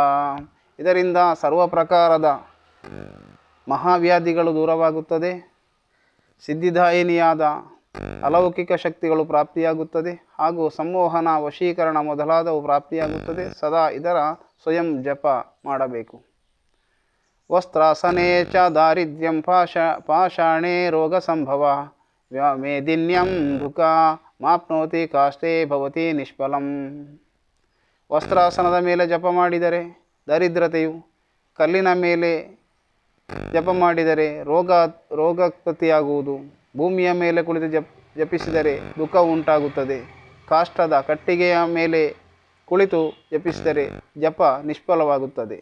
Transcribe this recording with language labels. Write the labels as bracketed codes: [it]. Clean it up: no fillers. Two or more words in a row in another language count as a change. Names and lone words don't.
[kn] ಇದರಿಂದ ಸರ್ವ ಪ್ರಕಾರದ ಮಹಾವ್ಯಾಧಿಗಳು ದೂರವಾಗುತ್ತದೆ, ಸಿದ್ಧಿದಾಯಿನಿಯಾದ ಅಲೌಕಿಕ ಶಕ್ತಿಗಳು ಪ್ರಾಪ್ತಿಯಾಗುತ್ತದೆ ಹಾಗೂ ಸಂಮೋಹನ ವಶೀಕರಣ ಮೊದಲಾದವು ಪ್ರಾಪ್ತಿಯಾಗುತ್ತದೆ. ಸದಾ ಇದರ ಸ್ವಯಂ ಜಪ ಮಾಡಬೇಕು. [sa] ವಸ್ತ್ರಾಸನೆ ಚ ದಾರಿದ್ರ್ಯಂ ಪಾಷಾಣೆ ರೋಗ ಸಂಭವ ಮೇದಿನ್ಯಂ ದುಃಖ ಮಾಪ್ನೋತಿ ಕಾಷ್ಟೇ ಭವತಿ ನಿಷ್ಫಲಂ. [kn] ವಸ್ತ್ರಾಸನದ ಮೇಲೆ ಜಪ ಮಾಡಿದರೆ ದರಿದ್ರತೆಯು, ಕಲ್ಲಿನ ಮೇಲೆ ಜಪ ಮಾಡಿದರೆ ರೋಗೋತ್ಪತ್ತಿಯಾಗುವುದು, ಭೂಮಿಯ ಮೇಲೆ ಕುಳಿತು ಜಪಿಸಿದರೆ ದುಃಖ ಉಂಟಾಗುತ್ತದೆ, ಕಾಷ್ಟದ ಕಟ್ಟಿಗೆಯ ಮೇಲೆ ಕುಳಿತು ಜಪಿಸಿದರೆ ಜಪ ನಿಷ್ಫಲವಾಗುತ್ತದೆ.